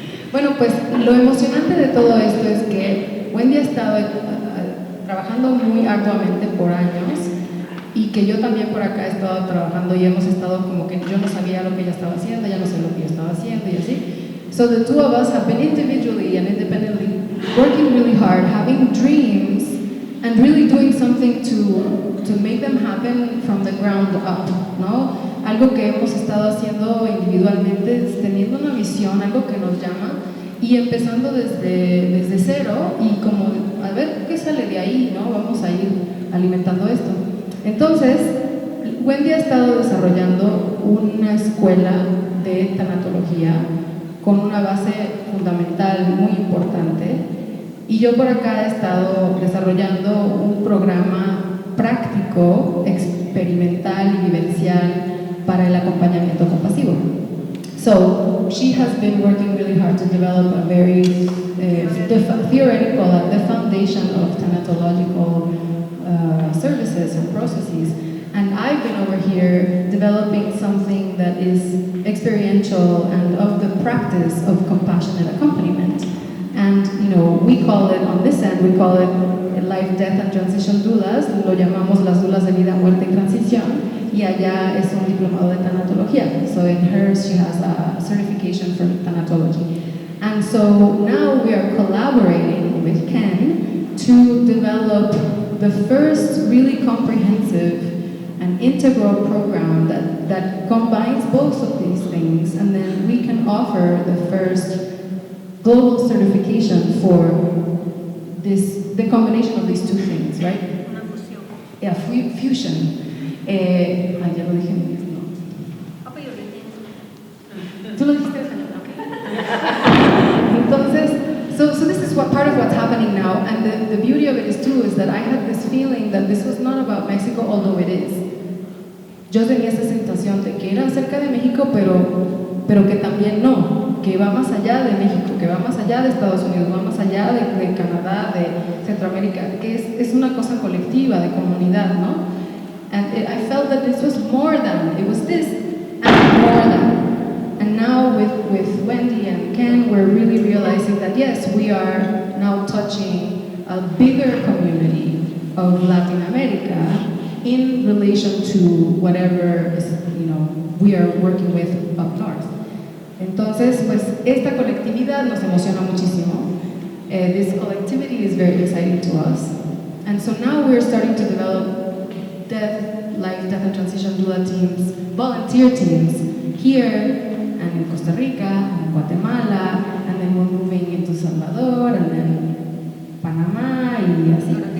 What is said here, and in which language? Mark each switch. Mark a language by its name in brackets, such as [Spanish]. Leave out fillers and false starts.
[Spanish] Bueno, pues lo emocionante de todo esto es que Wendy ha estado trabajando muy arduamente por años, y que yo también por acá he estado trabajando y hemos estado como que yo no sabía lo que ella estaba haciendo, ya no sé lo que yo estaba haciendo y así. [English] So the two of us have been individually and independently working really hard, having dreams and really doing something to make them happen from the ground up, ¿no? [Spanish] Algo que hemos estado haciendo individualmente, teniendo una visión, algo que nos llama, y empezando desde cero, y como a ver qué sale de ahí, ¿no? Vamos a ir alimentando esto. Entonces, Wendy ha estado desarrollando una escuela de tanatología con una base fundamental muy importante, y yo por acá he estado desarrollando un programa práctico, experimental y vivencial para el acompañamiento compasivo. [English] So, she has been working really hard to develop a very theoretical, the foundation of thanatological services and processes, and I've been over here developing something that is experiential and of the practice of compassionate accompaniment. And we call it, on this end, we call it Life, Death and Transition Doulas, [Spanish] lo llamamos las doulas de vida, muerte y transición, y allá es un diplomado de tanatología. [English] So in hers she has a certification for thanatology. And so now we are collaborating with Ken to develop the first really comprehensive and integral program that combines both of these things, and then we can offer the first global certification for the combination of these two things, right? [Spanish] Una fusión. [English] Yeah, fusion. [Spanish] Ya lo dije en inglés, no. Apoyo viviendo. Tú lo dijiste en español, ok. [English] Entonces, so this is what part of what's happening now, and the beauty of it is too is that I had this feeling that this was not about Mexico, although it is. [Spanish] Yo tenía esa sensación de que era acerca de México, pero que también no, que va más allá de México, que va más allá de Estados Unidos, va más allá de Canadá, de Centroamérica, que es una cosa colectiva, de comunidad, ¿no? [English] And I felt that this was more than, it was this and more than. And now with Wendy and Ken, we're really realizing that yes, we are now touching a bigger community of Latin America in relation to whatever is, we are working with up north. [Spanish] Entonces, pues esta colectividad nos emociona muchísimo. [English] This collectivity is very exciting to us. And so now we're starting to develop life, death and transition doula teams, volunteer teams here and in Costa Rica, and in Guatemala, and then we're moving into Salvador, and then Panamá, y así.